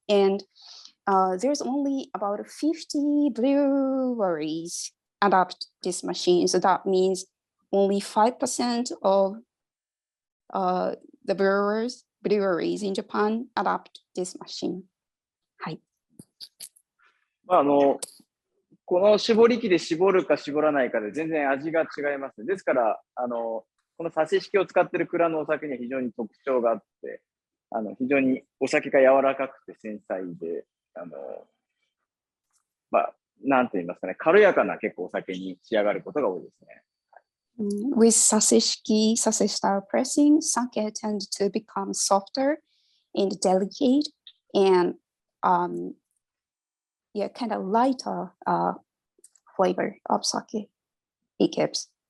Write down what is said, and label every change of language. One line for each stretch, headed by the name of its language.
English: And there's only about 50 breweries adopt this machine. So that means only 5% of the breweries in Japan adopt this machine.
Japanese: はい。この絞り器で絞るか絞らないかで全然味が違います。ですから、この差し式を使っている蔵のお酒には非常に特徴があって、非常にお酒が柔らかくて繊細で、なんて言いますかね、軽やかな結構お酒に仕上がることが多いですね。
English: With Sase style pressing, sake tends to become softer and delicate and kind of lighter flavor of sake it gives.